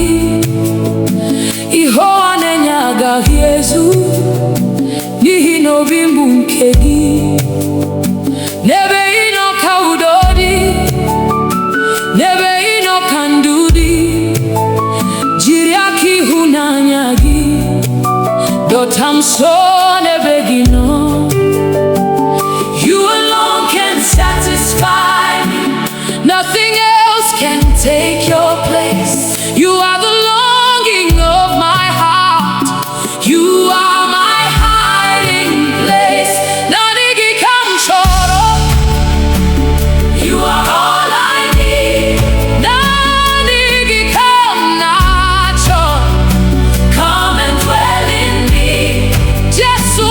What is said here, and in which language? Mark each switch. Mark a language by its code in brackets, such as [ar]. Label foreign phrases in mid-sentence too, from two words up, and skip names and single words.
[ig] Ihe ụwa na-enye agaghị ezu, n'ihi na obi m bụ nke gị. N'ebe ị nọ ka udo dị, n'ebe ị nọ ka ndụ dị. Jiri aka ịhụnanya gị dọta m nso n'ebe gị nọ. [en] You alone can satisfy me. Nothing else can take your place. You are the longing of my heart. You are my hiding place. [ig] Naanị gị ka m chọrọ. [en] You are all I need. [ig] Naanị gị ka m na-achọ. [en] Come and dwell in me. Just